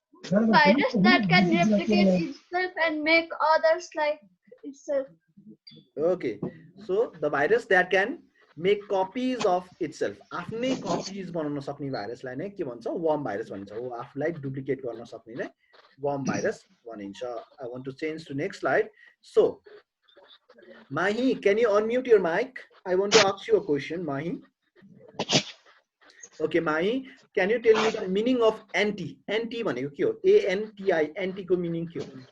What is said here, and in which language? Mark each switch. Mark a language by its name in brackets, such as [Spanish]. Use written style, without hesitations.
[English] Virus that can replicate itself and make others like itself. Okay, so the virus that can make copies of itself. [Nepali] आफ्नै copies बनाउन सक्ने भाइरसलाई नै के भन्छ? Warm virus भनिन्छ। हो, आफूलाई डुप्लिकेट गर्न सक्नेलाई वर्म भाइरस भनिन्छ। [English] I want to change to next slide. So, Mahi, can you unmute your mic? I want to ask you a question, Mahi. Okay, Mahi, can you tell me the meaning of anti? [Nepali] Anti भनेको के हो? ANTI, anti को meaning के हो?